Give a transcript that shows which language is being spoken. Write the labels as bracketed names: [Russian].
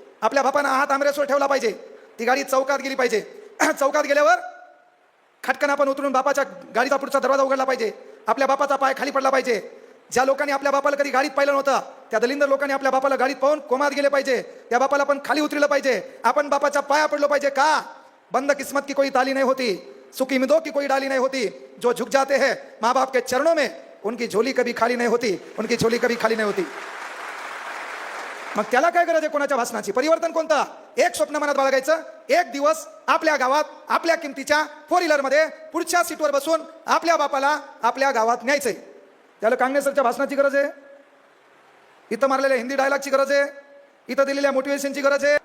[Marathi] आपल्या बापानं हात आमरेसवर ठेवला पाहिजे. ती गाडी चौकात गेली पाहिजे. चौकात गेल्यावर खटकन आपण उतरून बापाच्या गाडीचा पुढचा दरवाजा उघडला पाहिजे. आपल्या बापाचा पाय खाली पडला पाहिजे. ज्या लोकांनी आपल्या बापाला कधी गाडीत पाहिलं नव्हतं त्या दलिंदर लोकांनी आपल्या बापाला गाडीत पाहून कोमात गेले पाहिजे. त्या बापाला पण खाली उतरलं पाहिजे. आपण बापाच्या पाया पडलो पाहिजे. का? [Hindi] बंद किस्मत की कोई ताली नहीं होती, सुखी मिदों की कोई डाली नहीं होती. जो झुक जाते हैं माँ बाप के चरणों में उनकी झोली कभी खाली नहीं होती, उनकी झोली कभी खाली नहीं होती. [Marathi] मग त्याला काय गरज आहे कोणाच्या भाषणाची? परिवर्तन कोणतं? एक स्वप्न मनात बाळगायचं, एक दिवस आपल्या गावात आपल्या किमतीच्या 4 व्हीलर मध्ये पुढच्या सीटवर बसून आपल्या बापाला आपल्या गावात न्यायचंय. त्याला कांगणे सरच्या भाषणाची गरज आहे, इथं मारलेल्या हिंदी डायलॉगची गरज आहे, इथं दिलेल्या मोटिवेशनची गरज आहे.